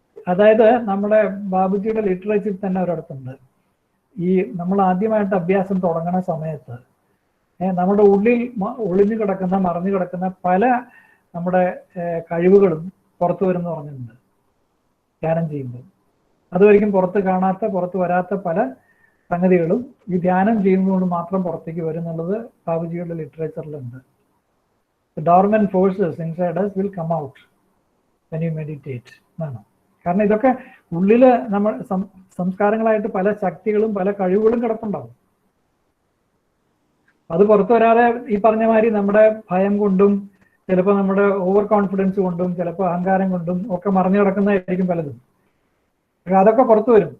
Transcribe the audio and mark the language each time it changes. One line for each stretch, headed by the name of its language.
Malayalam: അതായത് നമ്മുടെ ബാബുജിയുടെ ലിറ്ററേച്ചറിൽ തന്നെ ഒരിടത്തുണ്ട്, ഈ നമ്മൾ ആദ്യമായിട്ട് അഭ്യാസം തുടങ്ങുന്ന സമയത്ത് നമ്മുടെ ഉള്ളിൽ ഒളിഞ്ഞു കിടക്കുന്ന, മറഞ്ഞു കിടക്കുന്ന പല നമ്മുടെ കഴിവുകളും പുറത്തു വരുമെന്ന് പറഞ്ഞിട്ടുണ്ട് ധ്യാനം ചെയ്യുമ്പോൾ. അതുവരെയും പുറത്ത് കാണാത്ത, പുറത്ത് വരാത്ത പല സംഗതികളും ഈ ധ്യാനം ചെയ്യുന്നതുകൊണ്ട് മാത്രം പുറത്തേക്ക് വരും എന്നുള്ളത് ബാബുജിയുടെ ലിറ്ററേച്ചറിലുണ്ട്.
English: Dormant forces inside us will come out when you meditate എന്നാണ്.
Malayalam: കാരണം ഇതൊക്കെ ഉള്ളില് നമ്മൾ സംസ്കാരങ്ങളായിട്ട് പല ശക്തികളും പല കഴിവുകളും കിടപ്പുണ്ടാവും. അത് പുറത്തു വരാതെ ഈ പറഞ്ഞ മാതിരി നമ്മുടെ ഭയം കൊണ്ടും ചിലപ്പോൾ നമ്മുടെ ഓവർ കോൺഫിഡൻസ് കൊണ്ടും ചിലപ്പോൾ അഹങ്കാരം കൊണ്ടും ഒക്കെ മറിഞ്ഞു കിടക്കുന്നതായിരിക്കും പലതും. പക്ഷെ അതൊക്കെ പുറത്തു വരും.